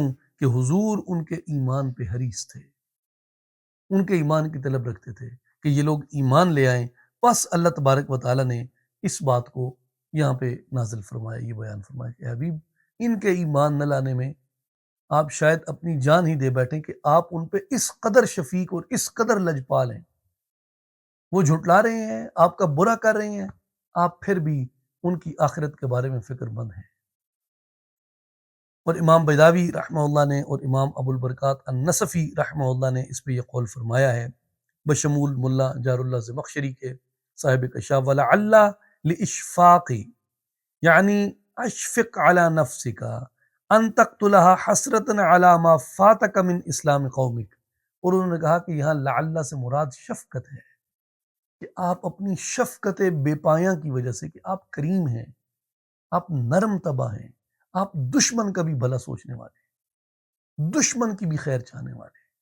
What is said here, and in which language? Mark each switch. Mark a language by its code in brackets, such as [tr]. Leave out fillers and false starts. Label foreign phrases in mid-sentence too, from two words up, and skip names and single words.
[ur] کہ حضور ان کے ایمان پہ حریص تھے، ان کے ایمان کی طلب رکھتے تھے کہ یہ لوگ ایمان لے آئیں، پس [ar] اللہ تبارک و تعالیٰ [ur] نے اس بات کو یہاں پہ نازل فرمایا، یہ بیان فرمایا کہ حبیب ان کے ایمان نہ لانے میں آپ شاید اپنی جان ہی دے بیٹھیں کہ آپ ان پہ اس قدر شفیق اور اس قدر لجپال ہیں، وہ جھٹلا رہے ہیں، آپ کا برا کر رہے ہیں، آپ پھر بھی ان کی آخرت کے بارے میں فکر مند ہیں۔ اور امام بیضاوی [ar] رحمہ اللہ [ur] نے اور امام ابو البرکات النصفی [ar] رحمہ اللہ [ur] نے اس پہ یہ قول فرمایا ہے بشمول ملا جار اللہ زمخشری کے صاحب کشاف، [ar] ولعل لاشفاقی، [ur] یعنی [ar] اشفق علی نفسک ان تقتلها حسرتا علی ما فاتک من اسلام قومک، [ur] اور انہوں نے کہا کہ یہاں لعل سے مراد شفقت ہے، کہ آپ اپنی شفقت بے پایاں کی وجہ سے، کہ آپ کریم ہیں، آپ نرم طبع ہیں، آپ دشمن کا بھی بھلا سوچنے والے، دشمن کی بھی خیر چاہنے والے،